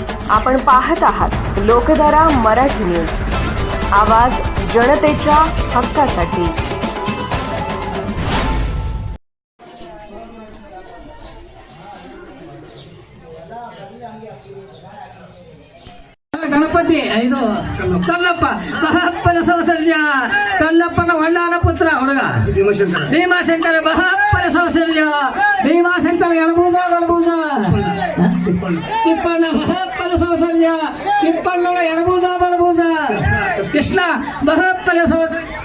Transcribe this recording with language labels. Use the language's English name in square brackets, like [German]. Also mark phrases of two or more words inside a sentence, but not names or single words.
[Marathi] आपण पाहत आहात लोकधारा मराठी न्यूज, आवाज जनतेच्या हक्कासाठी। [Kannada] ಗಣಪತಿ ಇದು ಕಲ್ಲಪ್ಪ ಬಹಪ್ಪನ ಸೌಸರ್ಯ ಕಲ್ಲಪ್ಪನ ಹೊಳ್ಳಾನ ಪುತ್ರ ಹುಡುಗ ಭೀಮಾಶಂಕರ ಬಹಪ್ಪನ ಸೌಸರ್ಯ ಭೀಮಾಶಂಕರ ಎಡಬೂಜ ಬಲಬೂಜ ತಿಪ್ಪಣ್ಣ ಬಹಪ್ಪನ ಸೌಸರ್ಯ ತಿಪ್ಪಣ್ಣನ ಎಡಬೂಜ ಬಲಬೂಜ ಕೃಷ್ಣ ಬಹಪ್ಪನ ಸೌಸರ್ಯ